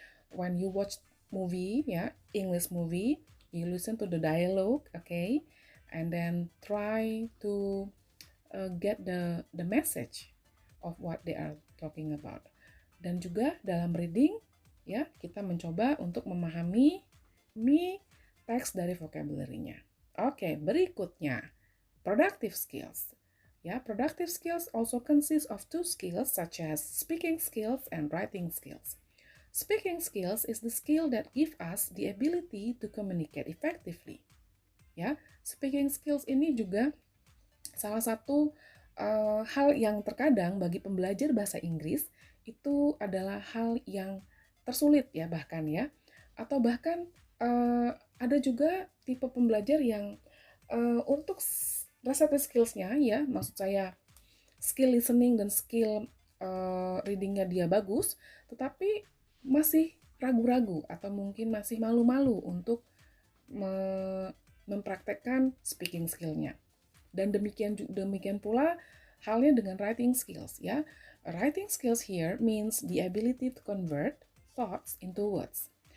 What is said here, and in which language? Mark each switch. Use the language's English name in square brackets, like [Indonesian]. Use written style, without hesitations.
[English] When you watch movie, ya, English movie, you listen to the dialogue, okay, and then try to get the message of what they are talking about. [Indonesian] Dan juga dalam reading, ya, kita mencoba untuk memahami teks dari vocabulary-nya. Oke, berikutnya productive skills. [English] Ya, productive skills also consist of 2 skills such as speaking skills and writing skills. Speaking skills is the skill that give us the ability to communicate effectively. [Indonesian] Ya, speaking skills ini juga Salah satu hal yang terkadang bagi pembelajar bahasa Inggris itu adalah hal yang tersulit ya bahkan ya, atau bahkan ada juga tipe pembelajar yang untuk recital skills-nya ya, maksud saya skill listening dan skill reading-nya dia bagus, tetapi masih ragu-ragu atau mungkin masih malu-malu untuk mempraktekkan speaking skill-nya. Dan demikian pula halnya dengan writing skills ya. [English] Writing skills here means the ability to convert thoughts into words.